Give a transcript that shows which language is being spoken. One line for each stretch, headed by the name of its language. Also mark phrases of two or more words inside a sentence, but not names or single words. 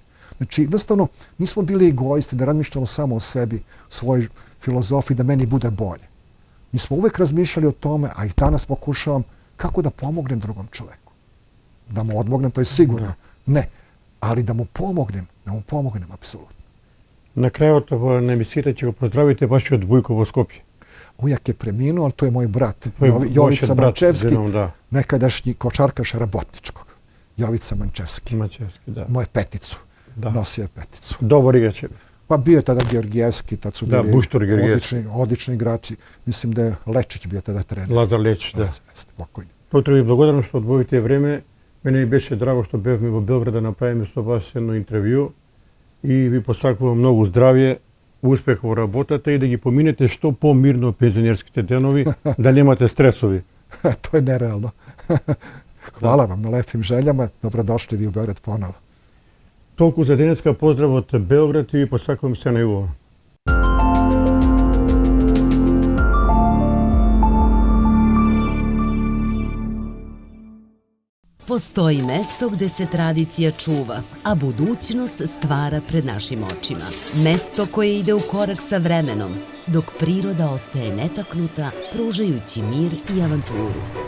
Serbian: Znači, jednostavno, nismo bili egoisti da razmišljamo samo o sebi, svojoj filozofiji, da meni bude bolje. Mi smo uvek razmišljali o tome, a i danas pokušavam kako da pomognem drugom čoveku. Da mu odmognem, to je sigurno. Ne, ali da mu pomognem, apsolutno.
Macedonian: На крајот на емисијата ќе го поздравите вашиот Војко во Скопје.
Serbian: Ujak je preminuo, ali to je moj brat, Jovica Mančevski, nekadašnji košarkaš Rabotničkog. Jovica Mančevski. Mančevski, da. Moje peticu. nosio je peticu. Dobar igrač je. Pa bio je tada Georgijevski, tad su Da, bili Buštor Georgijevski. odlični igrači. Mislim da je Lečić bio tada trener.
Macedonian: Лазар Лечич, да.
Serbian: Jeste, pokojni.
Macedonian: Доктор, ви благодарам што одвоите време. Мене ми беше драго што бевме во Белград да направиме со вас едно интервју и ви посакувам многу здравје, успех во работата и да ги поминете што помирно пензионерските денови, да немате стресови.
Serbian: To je nerealno. Hvala vam na lepim željama. Dobrodošli vi u Beograd ponovo.
Macedonian: Толку за денеска, поздрав од Белград и ви посакувам се најубаво.
Serbian: Postoji mesto gde se tradicija čuva, a budućnost stvara pred našim očima. Mesto koje ide u korak sa vremenom, dok priroda ostaje netaknuta, pružajući mir i avanturu.